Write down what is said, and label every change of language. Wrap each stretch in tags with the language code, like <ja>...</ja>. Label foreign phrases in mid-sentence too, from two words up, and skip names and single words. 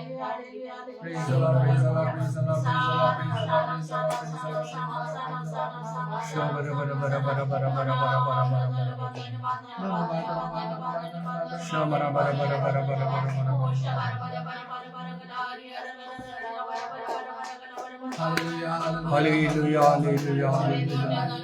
<en>Praise the Lord, praise the Lord, praise the Lord, praise the Lord, praise the Lord, praise the Lord, praise the Lord. Shabara bara bara bara bara bara bara bara bara bara. Shabara bara bara bara bara bara bara. Hallelujah, hallelujah, hallelujah, hallelujah.</en>